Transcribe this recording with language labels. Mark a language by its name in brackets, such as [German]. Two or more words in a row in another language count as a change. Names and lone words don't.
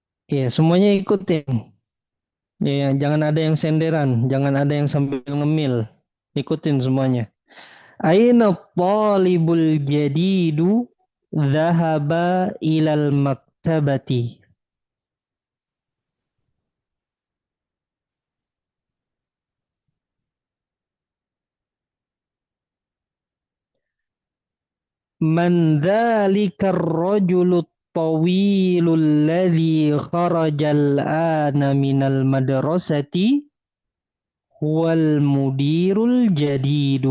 [Indonesian] Ya, semuanya ikutin. Ya, jangan ada yang senderan, jangan ada yang sambil ngemil. Ikutin semuanya. [Arabic] أين الطالب الجديد ذهب إلى المكتبة. من ذلك الرجل الطويل الذي خرج الآن من المدرسة هو المدير الجديد.